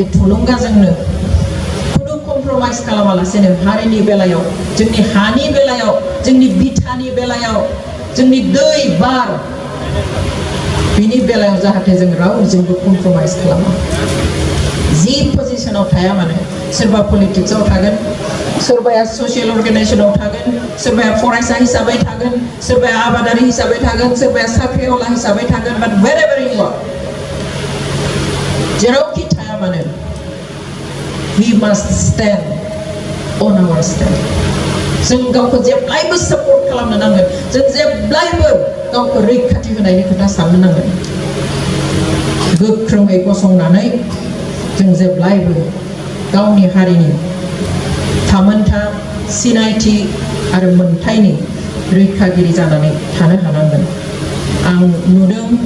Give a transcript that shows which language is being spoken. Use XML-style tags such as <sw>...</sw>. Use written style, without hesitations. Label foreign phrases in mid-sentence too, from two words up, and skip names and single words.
<brx>थुलुंगाजोंनो कमप्रमाइज खालामालासेनो हारिनि बेलायाव जोंनि हानि बेलायाव जोंनि बिथानि बेलायाव जोंनि दै बार बिनि बेलायाव जाहाथे जों रावजोंबो कमप्रमाइज खालामा जि पजिशनाव थाया मानो सोरबा पलिटिक्सआव थागोन सोरबाया ससियेल अर्गानाइजेसनाव थागोन सोरबाया फरायसा हिसाबै थागोन सोरबाया आबादारि हिसाबै थागोन सोरबाया साख्रिआवला हिसाबै थागोन बाट</brx> <en>wherever you are</en> <brx>जेरावखि थाया मानो</brx> <en>we must stand on our stand</en> <brx>जों गावखौ जेब्लायबो सापर्ट खालामनो नांगोन जों जेब्लायबो गावखौ रैखाथि होनायनि खोथा साननो नांगोन गोख्रोङै गसंनानै जों जेब्लायबो गावनि हारिनि थामोनथा सिनायथि आरो मोनथायनि रैखागिरि जानानै थानो हानांगोन आं नुदों</brx>